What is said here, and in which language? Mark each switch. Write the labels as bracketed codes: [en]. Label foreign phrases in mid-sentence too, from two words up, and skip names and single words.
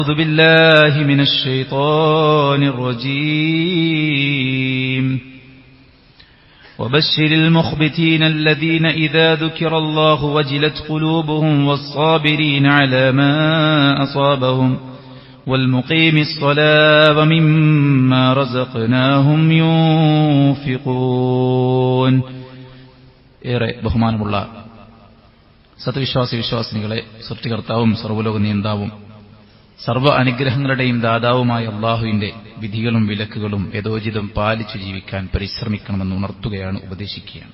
[ar] أعوذ بالله من الشيطان الرجيم وبشر المخبتين الذين إذا ذكر الله وجلت قلوبهم والصابرين على ما أصابهم والمقيم الصلاة ومما رزقناهم ينفقون. [ml] ഏറെ ബഹുമാനമുള്ള സത്യവിശ്വാസി വിശ്വാസിനികളെ, സൃഷ്ടികർത്താവും സർവ്വലോക നിയന്താവും സർവ്വ അനുഗ്രഹങ്ങളുടെയും ദാതാവുമായ അള്ളാഹുവിന്റെ വിധികളും വിലക്കുകളും യഥോചിതം പാലിച്ചു ജീവിക്കാൻ പരിശ്രമിക്കണമെന്ന് ഉണർത്തുകയാണ്, ഉപദേശിക്കുകയാണ്.